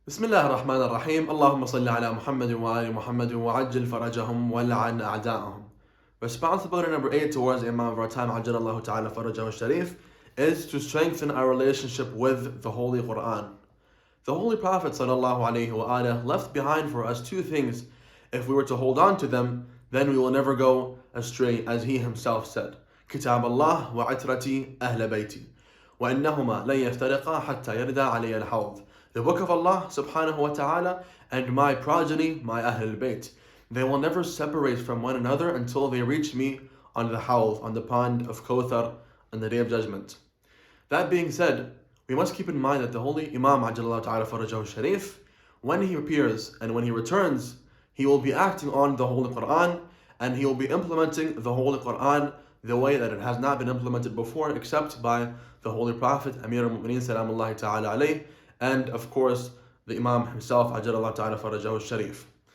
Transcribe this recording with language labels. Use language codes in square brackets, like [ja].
[ar] بسم الله الرحمن الرحيم اللهم صل على محمد وآل محمد وعجل فرجهم ولعن أعداءهم. [en] Responsibility number 8 towards the Imam of our time, Ajjalallahu Ta'ala Farajahu Sharif, is to strengthen our relationship with the Holy Qur'an. The Holy Prophet ﷺ left behind for us two things. If we were to hold on to them, then we will never go astray, as he himself said. [ar] كتاب الله وعترتي أهل بيتي وإنهما لن يفترقا حتى يرد علي الحوض. [en] The book of Allah subhanahu wa ta'ala and my progeny, my Ahl al-Bayt. They will never separate from one another until they reach me on the Hawd, on the pond of Kawthar, on the Day of Judgment. That being said, we must keep in mind that the Holy Imam Ajjalallahu Ta'ala Farajahu Sharif, when he appears and when he returns, he will be acting on the Holy Qur'an and he will be implementing the Holy Qur'an the way that it has not been implemented before, except by the Holy Prophet, Amir al-Mu'mineen, Salamullahi Ta'ala Alayh, and of course the Imam himself, Ajjalallahu Ta'ala Farajahu Sharif.